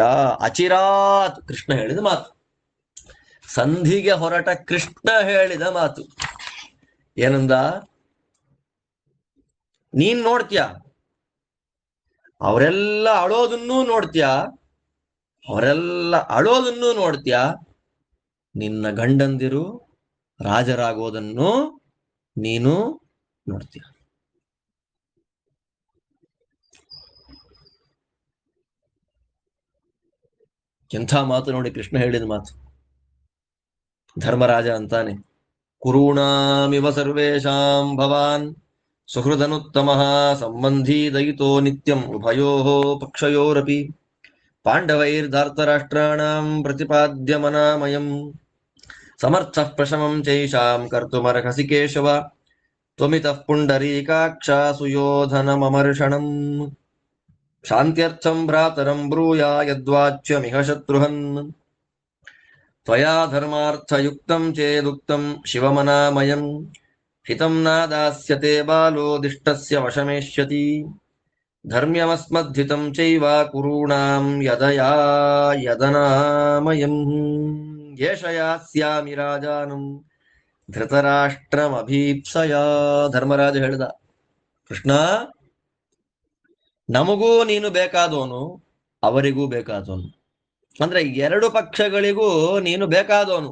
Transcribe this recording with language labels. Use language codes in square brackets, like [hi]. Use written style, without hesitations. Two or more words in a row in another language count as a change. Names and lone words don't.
[kn] ಅಚಿರಾತ್, ಕೃಷ್ಣ ಹೇಳಿದ ಮಾತು, ಸಂಧಿಗೆ ಹೊರಟ ಕೃಷ್ಣ ಹೇಳಿದ ಮಾತು ಏನಂದ, ನೀನ್ ನೋಡ್ತೀಯ, ಅವರೆಲ್ಲ ಅಳೋದನ್ನೂ ನೋಡ್ತೀಯ, ಅವರೆಲ್ಲ ಅಳೋದನ್ನೂ ನೋಡ್ತೀಯ, ನಿನ್ನ ಗಂಡಂದಿರು ರಾಜರಾಗೋದನ್ನು ನೀನು ನೋಡ್ತೀಯ. ಎಂಥ ಮಾತು ನೋಡಿ ಕೃಷ್ಣ ಹೇಳಿದ ಮಾತು. ಧರ್ಮರಾಜ ಅಂತಾನೆ, [sa] ಕುರುಣಾಮಿವ ಸರ್ವೇಷಾಂ ಭವಾನ್ ಸುಹೃದನುತ್ತಮಃ ಸಂಬಂಧೀ ದಯಿತೋ ನಿತ್ಯಂ ಉಭಯೋಃ ಪಕ್ಷಯೋರಪಿ ಪಾಂಡವೈರ್ಧಾರ್ತರಾಷ್ಟ್ರಾಣಾಂ ಪ್ರತಿಪಾದ್ಯ ಮನಾಮಯಂ ಸಮರ್ಥಃ ಪ್ರಶಮಂ ಚೈಷಾಂ ಕರ್ತುಮರ್ಹಸಿ ಕೇಶವ ತ್ವಮಿತಃ ಪುಂಡರೀಕಾಕ್ಷ ಸುಯೋಧನಮರ್ಷಣಂ ಶಾಂತ್ಯರ್ಥಂ ಭ್ರಾತರಂ ಬ್ರೂಯಾ ಯದ್ವಾಚ್ಯಮಿಹ ಶತ್ರುಹನ್ ತ್ವಯಾ ಧರ್ಮಾರ್ಥಯುಕ್ತಂ ಚೇದುಕ್ತಂ ಶಿವಮನಾಮಯಂ ಹಿತಂ ನಾದಾಸ್ಯತೆ ಬಾಲೋ ದಿಷ್ಟಸ್ಯ ವಶಮೇಷ್ಯತಿ ಧರ್ಮ್ಯಮಸ್ಮದ್ಧಿತಂ ಚೈವ ಕುರುಣಾಂ ಯದಯಾ ಯದನಾಮಯಂ ಯೇಷಯಾಸ್ಯಾಮಿ ರಾಜಾನಂ ಧೃತರಾಷ್ಟ್ರಮಭೀಪ್ಸಯ. [kn] ಧರ್ಮರಾಜ ಹೇಳ್ದ, ಕೃಷ್ಣ, ನಮಗೂ ನೀನು ಬೇಕಾದವನು, ಅವರಿಗೂ ಬೇಕಾದವನು, ಅಂದ್ರೆ ಎರಡು ಪಕ್ಷಗಳಿಗೂ ನೀನು ಬೇಕಾದವನು.